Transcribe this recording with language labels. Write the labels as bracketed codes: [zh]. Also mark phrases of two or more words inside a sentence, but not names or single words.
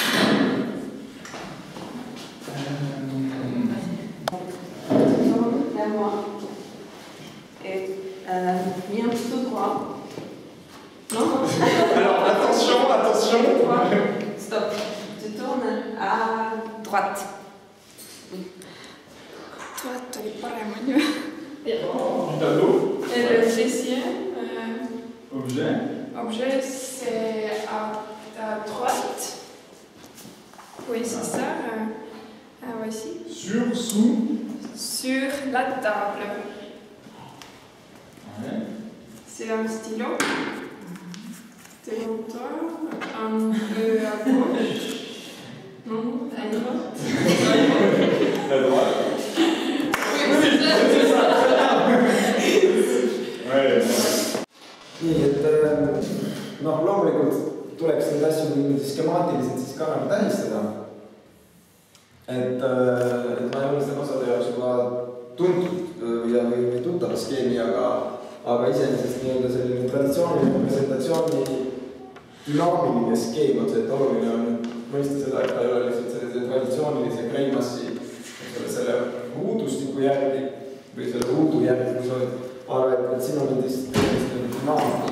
[fr] À moi. Et viens plutôt droit. Non? Alors, attention. Stop. Tu tournes à droite. [et] Droite oli parem, on ju. [fr] Du tableau. Et le deuxième objet, c'est à droite. Oui, c'est ça. Voici. sur, sous. Sur la table. Ouais. C'est un stylo. Devant toi. Un peu à gauche. Non, à droite. À droite. C'est ça. Ouais. [et] nii, et noh, loomulikult tuleks neid asju niimoodi skemaatiliselt siis ka nagu tähistada. Et ma ei ole seda osade jaoks juba tuntud või tuttava skeemi, aga iseenesest nii-öelda selline traditsiooniline presentatsiooni dünaamiline skeem on see, et oluline on mõista seda, et ta ei ole lihtsalt sellise traditsioonilise Greimassi selle ruudustiku järgi või selle ruudu järgi, kui sa oled, aga et siin on nendest dünaamika.